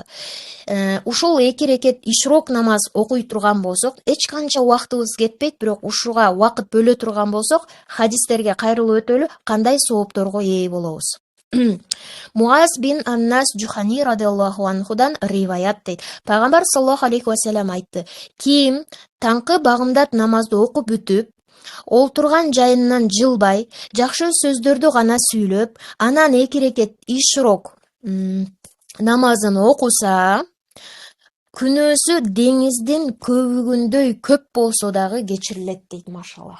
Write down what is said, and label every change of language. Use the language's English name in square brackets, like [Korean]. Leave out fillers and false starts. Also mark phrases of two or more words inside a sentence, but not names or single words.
[Kyrgyz] Ушул 2 рекет ишрок намаз окуй турган болсок, эч канча убактыбыз кетпейт, бирок ушуга убакыт бөлө турган болсок, хадистерге кайрылып өтөлү, кандай соопторго ээ болобуз. Муаз бин Аннас Джухани [Arabic] رضي الله عنه [Kyrgyz] риваят дейт. Пайгамбар [Arabic] صلى الله عليه وسلم [Kyrgyz] айтты: ким таңкы багымдат намазды окуп бүтүп, олтурган жайынан жылбай, жакшы сөздөрдү гана сүйлөп, анан 2 рекет ишрок намазын окуса, күнөөсү деңиздин көбүгүндөй көп болсо дагы кечирилет дейт, машаллах.